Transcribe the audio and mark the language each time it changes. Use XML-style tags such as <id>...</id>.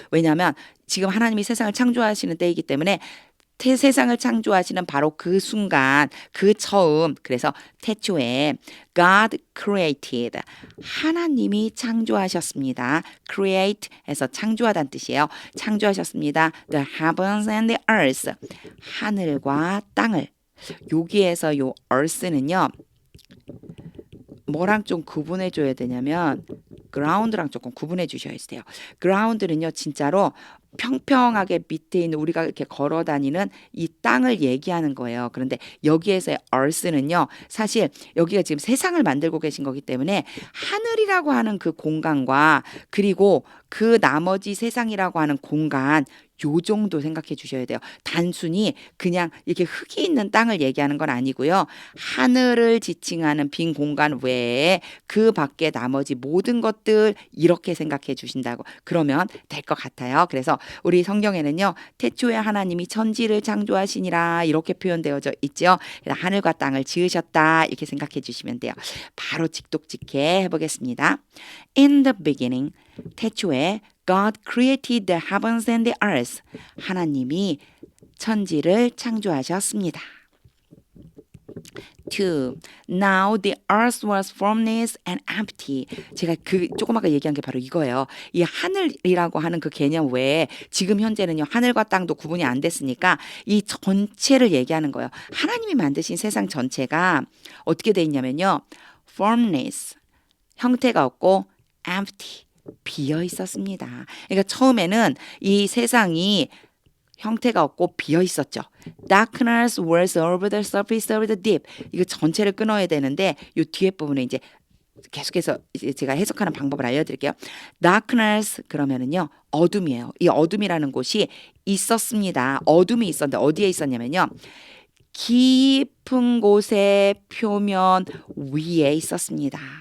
<ko>왜냐하면 지금 하나님이 세상을 창조하시는 때이기 때문에 세상을 창조하시는 바로 그 순간, 그 처음, 그래서 태초에</ko> <en>God created,</en> <ko>하나님이 창조하셨습니다. create에서 창조하다는 뜻이에요. 창조하셨습니다.</ko> <en>The heavens and the earth,</en> <ko>하늘과 땅을. 여기에서 요 earth는요, 뭐랑 좀 구분해 줘야 되냐면 ground랑 조금 구분해 주셔야 돼요. ground는요, 진짜로 평평하게 밑에 있는 우리가 이렇게 걸어 다니는 이 땅을 얘기하는 거예요. 그런데 여기에서의 earth는요, 사실 여기가 지금 세상을 만들고 계신 거기 때문에 하늘이라고 하는 그 공간과 그리고 그 나머지 세상이라고 하는 공간, 요 정도 생각해 주셔야 돼요. 단순히 그냥 이렇게 흙이 있는 땅을 얘기하는 건 아니고요. 하늘을 지칭하는 빈 공간 외에 그 밖에 나머지 모든 것들 이렇게 생각해 주신다고 그러면 될 것 같아요. 그래서 우리 성경에는요. 태초에 하나님이 천지를 창조하시니라 이렇게 표현되어져 있죠. 그래서 하늘과 땅을 지으셨다 이렇게 생각해 주시면 돼요. 바로 직독직해 해보겠습니다.</ko> <en>In the beginning</en> <ko>태초에</ko> <en>God created the heavens and the earth.</en> <ko>하나님이 천지를 창조하셨습니다. 2.</ko> <en>Now the earth was formless and empty.</en> <ko>제가 조금 아까 얘기한 게 바로 이거예요. 이 하늘이라고 하는 그 개념 외에 지금 현재는요. 하늘과 땅도 구분이 안 됐으니까 이 전체를 얘기하는 거예요. 하나님이 만드신 세상 전체가 어떻게 돼 있냐면요. formless, 형태가 없고 empty, 비어 있었습니다. 그러니까 처음에는 이 세상이 형태가 없고 비어 있었죠.</ko> <en>Darkness was over the surface of the deep.</en> <ko>이거 전체를 끊어야 되는데 이 뒤에 부분에 이제 계속해서 이제 제가 해석하는 방법을 알려드릴게요. Darkness 그러면은요 어둠이에요. 이 어둠이라는 곳이 있었습니다. 어둠이 있었는데 어디에 있었냐면요. 깊은 곳의 표면 위에 있었습니다.</ko>